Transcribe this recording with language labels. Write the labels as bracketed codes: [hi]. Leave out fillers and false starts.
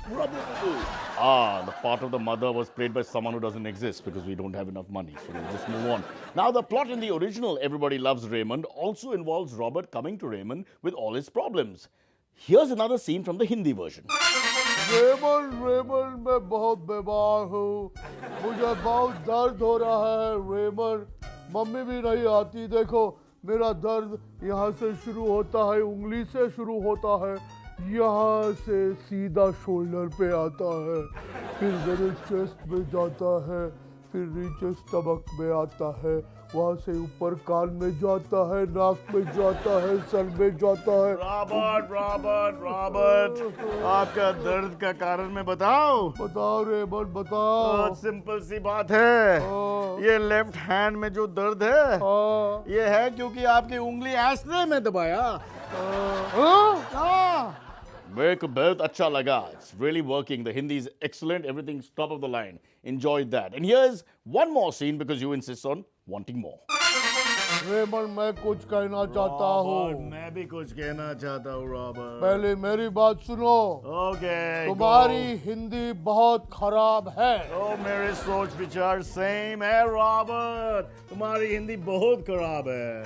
[en] The part of the mother was played by someone who doesn't exist because we don't have enough money. So we'll just move on. Now, the plot in the original Everybody Loves Raymond also involves Robert coming to Raymond with all his problems. Here's another scene from the Hindi version. [hi] Raymond मैं बहुत बीमार हूँ मुझे बहुत दर्द हो रहा है रेमंड मम्मी भी नहीं आती देखो मेरा दर्द यहाँ से शुरू होता है उंगली से शुरू होता है यहाँ से सीधा शोल्डर पे आता है फिर मेरे चेस्ट में जाता है फिर नीचे स्टमक में आता है वहाँ से ऊपर कान में जाता है नाक में जाता है सर में जाता है रॉबर्ट आपका दर्द का कारण मैं बताऊं रेमंड बताओ बहुत सिंपल सी बात है ये लेफ्ट हैंड में जो दर्द है ये है क्योंकि आपकी उंगली ऐसने में दबाया मेरे को बहुत अच्छा लगा. [en] It's really working. The Hindi is excellent. Everything's top of the line. Enjoyed that. And here's one more scene because you insist on wanting more. [hi] Raymond मैं कुछ कहना चाहता हूँ मैं भी कुछ कहना चाहता हूँ रॉबर्ट. पहले मेरी बात सुनो [en] Okay. [hi] तुम्हारी हिंदी बहुत खराब है मेरे सोच विचार सेम है रॉबर्ट. तुम्हारी हिंदी बहुत खराब है.